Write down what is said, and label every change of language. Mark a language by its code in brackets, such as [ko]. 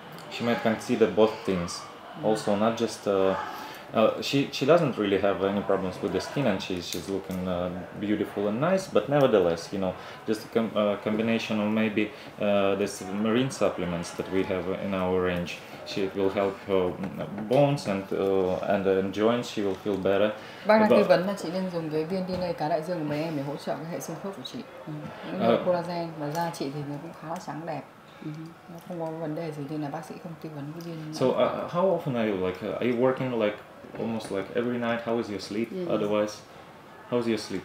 [en] She might consider both things. Also, not just she doesn't really have any problems with the skin, and she's looking beautiful and nice. But nevertheless, you know, just a combination of maybe this marine supplements that we have in our range. She will help her bones and joints. She will feel better. [vi] Bác đang tư vấn là chị nên dùng cái viên DNA cá đại dương của mấy em để hỗ trợ cái hệ xương khớp của chị. Những collagen và da chị thì nó cũng khá là trắng đẹp. Nó không có vấn đề gì nên là bác sĩ không tư vấn cái viên. [en] So how often are you are you working like almost like every night? How is your sleep? Otherwise, how's your sleep?